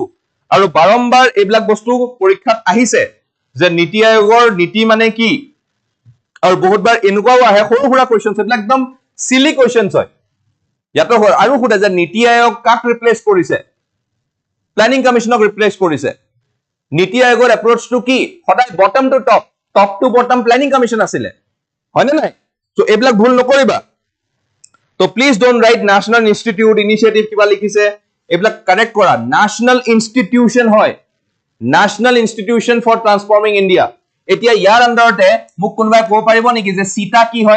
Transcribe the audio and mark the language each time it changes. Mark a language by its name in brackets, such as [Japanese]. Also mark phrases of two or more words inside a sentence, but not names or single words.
[Assamese] আৰু বাৰম্বাৰ এইবিলাক বস্তু পৰীক্ষাত আহিছে যে নীতি আয়োগৰ নীতি মানে কি, আৰু বহুতবাৰ এনেকুৱাও আহে সৰু সুৰা কোৱেশ্চনছ, এইবিলাক একদম [English] silly questions [Assamese] হয়। ইয়াতো আৰু সুধে যে নীতি আয়োগ কাক ৰিপ্লেস কৰিছে? [English] planning commissionক [Assamese] ৰিপ্লেস কৰিছে। নীতি আয়োগৰ এপ্ৰোচটো কি? সদায় [English] bottom to top, top to bottom planning commission [Assamese] আছিলে, হয়নে নাই? সো এইবিলাক ভুল নকৰিবা। তো [English] please don't write national institute, initiative [Assamese] কিবা লিখিছে, এইবিলাক কাৰেক্ট কৰা। [English] national institution [Assamese] হয়, ন্যাশনাল ইনষ্টিটিউশন ফৰ ট্ৰান্সফৰ্মিং ইণ্ডিয়া। এতিয়া ইয়াৰ আন্ডাৰতে মোক কোনোবাই ক'ব পাৰিব নেকি যে চিটা কি হয়?